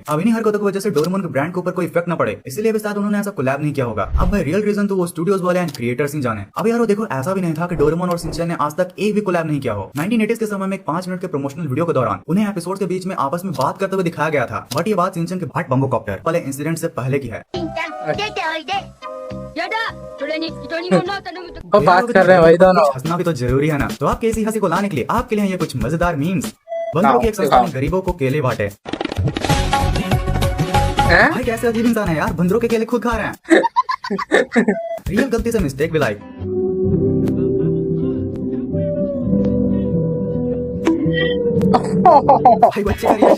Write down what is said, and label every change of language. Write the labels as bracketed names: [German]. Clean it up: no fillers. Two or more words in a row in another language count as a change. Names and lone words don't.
[Hindi] अब इन्हीं हरकतों की वजह से डोरेमोन के ब्रांड के ऊपर कोई इफेक्ट न पड़े, इसलिए भी शायद उन्होंने ऐसा कोलैब नहीं किया होगा। अब भाई [English] real reason [Hindi] तो वो स्टूडियोज वाले एंड क्रिएटर्स ही जाने। अब यारो देखो ऐसा भी नहीं था कि डोरेमोन और सिंचन ने आज तक एक भी कोलैब नहीं किया हो। 1980s के समय में एक 5 मिनट के [English] promotional video [Hindi] के दौरान उन्हें एपिसोड के बीच में आपस में बात करते हुए दिखाया गया था। बट ये बात सिंचन के भाट बम्बू कॉप्टर वाले इंसिडेंट से पहले की है। [Japanese] 出ておいでやだそれに人に物を頼むと [Hindi] अब बात कर रहे हैं भाई दोनों। कुछ हंसना भी तो जरूरी है ना, तो आपके इसी हंसी को लाने के लिए आपके लिए ये कुछ मजेदार मीम्स। बंदरों की एक संस्था ने गरीबों को केले बांटे। हैं? भाई कैसे अजीब इंसान है यार, बंदरों के केले खुद खा रहे हैं। रियल गलती से मिस्टेक भी लाइक। भाई बच्चे का रिएक्शन